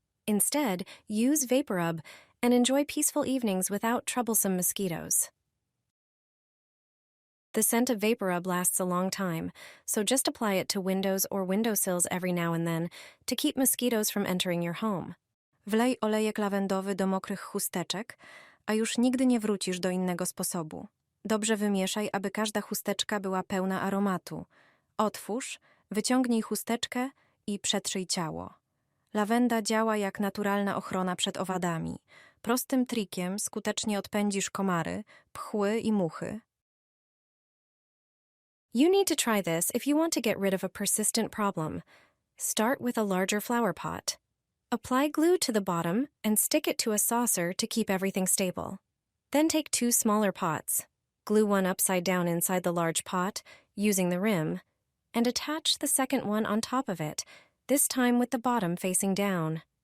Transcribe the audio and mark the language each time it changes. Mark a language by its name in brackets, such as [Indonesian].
[English] Instead, use VapoRub and enjoy peaceful evenings without troublesome mosquitoes. The scent of VapoRub lasts a long time, so just apply it to windows or windowsills every now and then to keep mosquitoes from entering your home. [Polish] Wlej olejek lawendowy do mokrych chusteczek, a już nigdy nie wrócisz do innego sposobu. Dobrze wymieszaj, aby każda chusteczka była pełna aromatu. Otwórz, wyciągnij chusteczkę i przetrzyj ciało. Lawenda działa jak naturalna ochrona przed owadami. Prostym trikiem skutecznie odpędzisz komary, pchły i muchy. [English] You need to try this if you want to get rid of a persistent problem. Start with a larger flower pot. Apply glue to the bottom and stick it to a saucer to keep everything stable. Then take 2 smaller pots. Glue one upside down inside the large pot, using the rim, and attach the second one on top of it, this time with the bottom facing down.